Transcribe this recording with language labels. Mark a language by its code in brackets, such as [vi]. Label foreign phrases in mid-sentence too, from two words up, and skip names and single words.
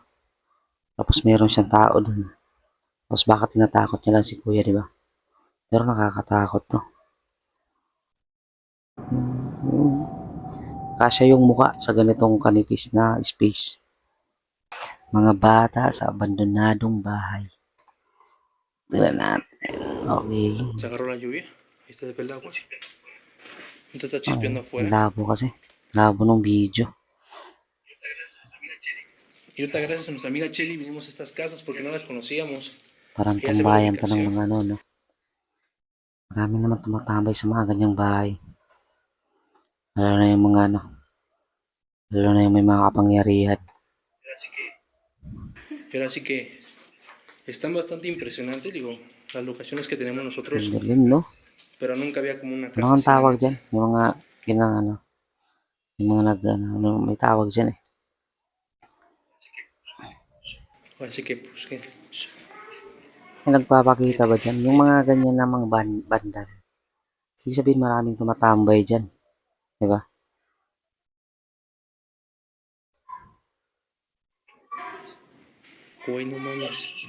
[tl] Tapos meron siyang tao dun. Tapos baka tinatakot niya lang si kuya, di ba? Pero nakakatakot to. Kasya yung mukha sa ganitong kanipis na space. Mga bata sa abandonadong bahay. Tignan natin. Okay. [es] Se agarró la lluvia. Ahí está el agua. Entonces está chispeando afuera. [tl] Labo kasi. Labo ng video. [es] Y ahorita gracias a nuestra amiga Cheli vinimos a estas casas porque no las conocíamos. [tl] Parang [es] Ella se va de [tl] tambayan to ng [es] vacación. [tl] mga no? Marami naman tumatambay sa mga ganyang bahay. Lalo na yung mga lalo na yung may mga kapangyarihan. [es] Pero así que están bastante impresionantes, digo, las locaciones que tenemos nosotros. [tl] Dilim, no? [es] Pero nunca había como una [tl] Ano [es] casa [tl] ang [es] así. [tl] tawag dyan? Yung mga yung mga may tawag dyan eh. [es] Así que, pues, ¿qué? [tl] May nagpapakita ba dyan? Yung mga ganyan namang banda. Sige sabihin maraming tumatambay dyan. Diba? [es] Uy, no mames.